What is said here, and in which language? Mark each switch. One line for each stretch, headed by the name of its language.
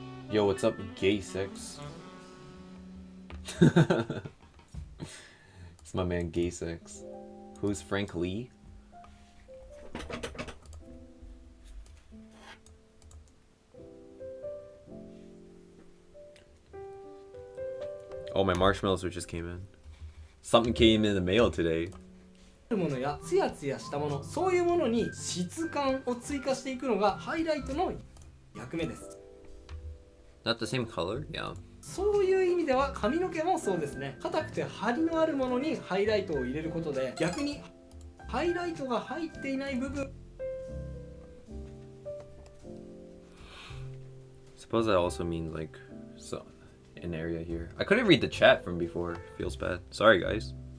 English: Yo, what's up, Gay Six? It's my man Gay Six. Who's Frank Lee? Oh, my marshmallows just came in. Something came in the mail today.
Japanese: ものやツヤツヤしたもの、そういうものに質感を追加していくのがハイライトの役目です。
English: Not the same color? Yeah.
Japanese: そういう意味では髪の毛もそうですね。硬くて張りのあるものにハイライトを入れることで、逆にハイライトが入っていない部分。
English: Suppose that also means like an area here. I couldn't read the chat from before. Feels bad. Sorry, guys.